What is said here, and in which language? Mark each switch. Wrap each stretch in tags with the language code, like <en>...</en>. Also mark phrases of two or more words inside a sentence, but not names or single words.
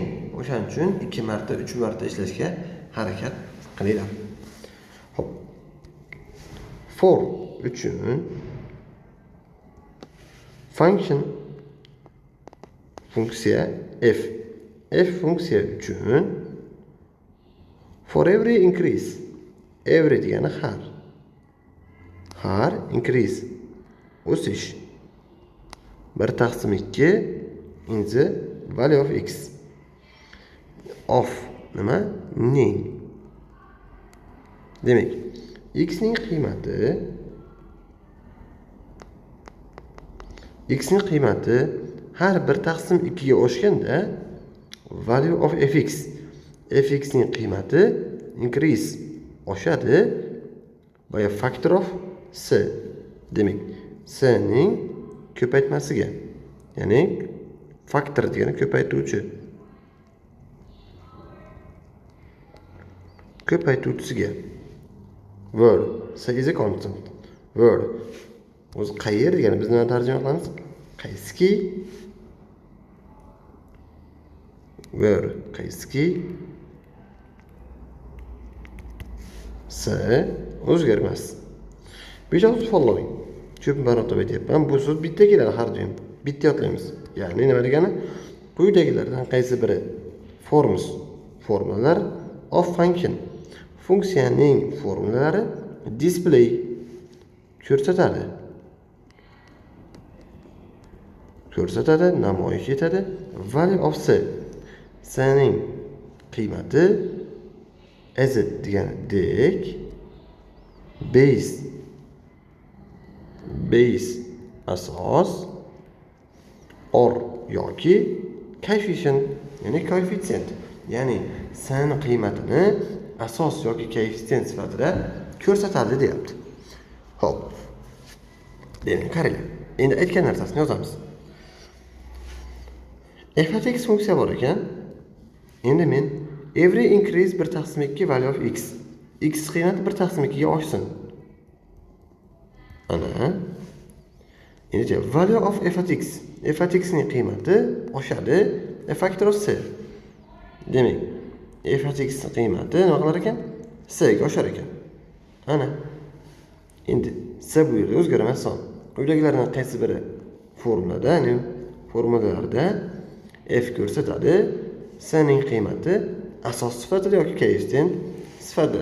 <uz>O'shaning uchun 2 marta, 3 marta ishlashga harakat qilinglar. Xo'p. For uchun function funksiya f funksiya uchun</uz> <en>for every increase,</en> <uz>every degani har increase o'sish 1/2</uz> <en>in the value of x of</en> <uz>nima ning. Demak, x ning qiymati har 1/2 ga oshganda</uz> <en>value of fx</en> <uz>ning qiymati increase oshadi</uz> <en>by a factor of c.</en> <uz>Demak, c ning ko'paytmasiga, ya'ni faktor degani ko'paytuvchisiga.</uz> <en>Word, c is a constant.</en> <uz>Word o'zi qayer degani biz nima tarjima qilamiz? Qaysiki. Word qaysiki c o'zgarmas. Besh-olti following. Ko'p marotaba aytyapman. Bu so'z bitta keladi har doim. Bitta yodlaymiz. Ya'ni nima degani? Quyidagilardan qaysi biri formulalar</uz> <en>of function</en> <uz>funksiyaning formulalari display ko'rsatadi, namoyish etadi.</uz> <en>Value of c</en> <uz>ning qiymati as deganidek base asos or yoki coefficient, ya'ni koeffitsient, ya'ni c ning qiymatini asos yoki koeffitsient sifatida ko'rsatadi deyapti. Xo'p. Demak, qaranglar. Endi aytgan narsasini yozamiz.</uz> <en>f of x</en> <uz>funksiya bor ekan. Endi men</uz> <en>every increase</en> <uz>1/2</uz> <en>value of x</en> <uz>qiymati 1/2 ga oshsin. Ana. Endi</uz> <en>value of f of x</en> <uz>ning qiymati oshadi</uz> <en>a factor of c.</en> <uz>Demak,</uz> <en>f of x</en> <uz>qiymati nima qilar ekan? C ga oshar ekan. Ana. Endi c bu yerda o'zgarmas son. Quyidagilardan qaysi biri formulalarda f ko'rsatadi? C ning qiymati asos sifatida yoki koeffitsient sifatida.</uz>